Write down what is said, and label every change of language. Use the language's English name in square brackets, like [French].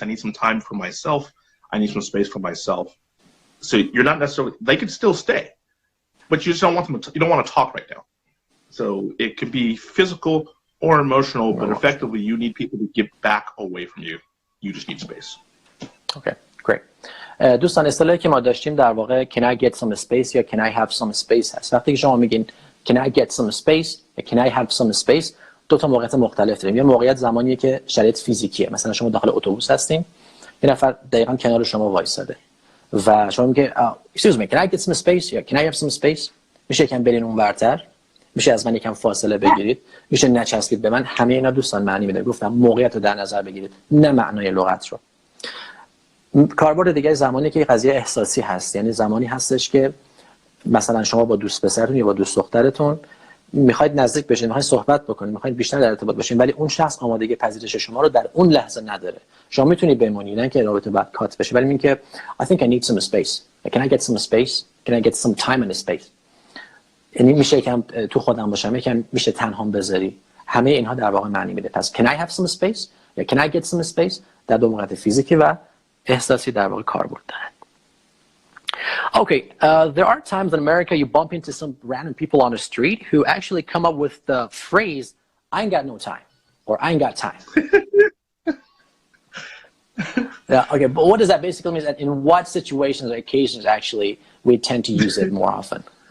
[English] I need some time for myself. I need some space for myself. So you're not necessarily, they could still stay, but you just don't want them to, you don't want to talk right now. So it could be physical or emotional, but effectively you need people to get back away from you. You just need space. Okay, great. [Persian] دوستان اصطلاحی که ما داشتیم در واقع [English] can I get some space [Persian] یا [English] can I have some space [Persian] هست. وقتی که شما میگین [English] can I get some space [Persian] یا [English] can I have some space، [Persian] دو تا موقعیت مختلف داریم. یه موقعیت زمانیه که شرایط فیزیکیه، مثلا شما داخل اتوبوس هستین، یه نفر دقیقاً کنار شما وایساده و شما میگه [English] excuse me can I get some space [Persian] یا [English] can I have some space، [Persian] میشه یکم برین اونورتر، میشه از من یکم فاصله بگیرید، میشه نچسبید به من. همه اینا دوستان معنی میده. گفتم موقعیت رو در نظر بگیرید نه معنای لغت رو. کاربرد دیگه زمانی که قضیه احساسی هست، یعنی زمانی هستش که مثلا شما با دوست پسرتون یا با دوست دخترتون میخواید نزدیک بشین، میخواید صحبت بکنید، میخواید بیشتر در ارتباط باشین، ولی اون شخص آمادگی پذیرش شما رو در اون لحظه نداره. شما میتونید بمونید، نه که رابطه بعد کات بشه، ولی میگه [English] I think I need some space. Can I get some space? Can I get some time and space? [Persian] یعنی میشه یکم تو خودم باشم، یکم میشه تنهام بذاری. همه اینها در واقع معنی میده. پس [English] can I have some space [Persian] یا [English] can I get some space [Persian] در دو موقعیت فیزیکی و احساسی در واقع کاربرد دارد. [English] Okay, there are times in America you bump into some random people on the street who actually come up with the phrase I ain't got no time or I ain't got time. Yeah, okay, but what does that basically mean? And in what situations or occasions actually we tend to use it more often?